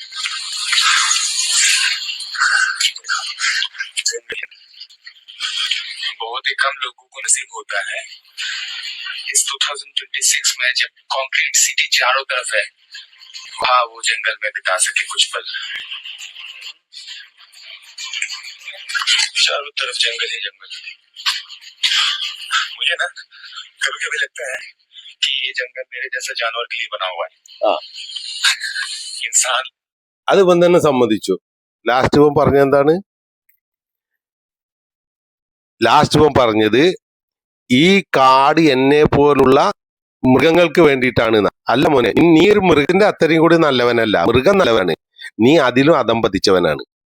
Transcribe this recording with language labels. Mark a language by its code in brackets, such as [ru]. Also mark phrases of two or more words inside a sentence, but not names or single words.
[hi] बहुत ही कम लोगों को नसीब होता है इस 2026 में जब [en] concrete city [hi] चारों तरफ है, वहाँ वो जंगल में बिता सके कुछ पल. चारों तरफ जंगल ही जंगल. मुझे ना कभी कभी लगता है कि ये जंगल मेरे जैसा जानवर के लिए बना हुआ है. इंसान [ml] അത് ഇവൻ തന്നെ സമ്മതിച്ചു. ലാസ്റ്റ് ഇവൻ പറഞ്ഞെന്താണ്? ലാസ്റ്റ് ഇവൻ പറഞ്ഞത് ഈ കാട് എന്നെ പോലുള്ള മൃഗങ്ങൾക്ക് വേണ്ടിയിട്ടാണ്. അല്ല മോനെ, നീ ഒരു മൃഗത്തിന്റെ അത്രയും കൂടി നല്ലവനല്ല. മൃഗം നല്ലവനാണ്, നീ അതിലും അധംപതിച്ചവനാണ്.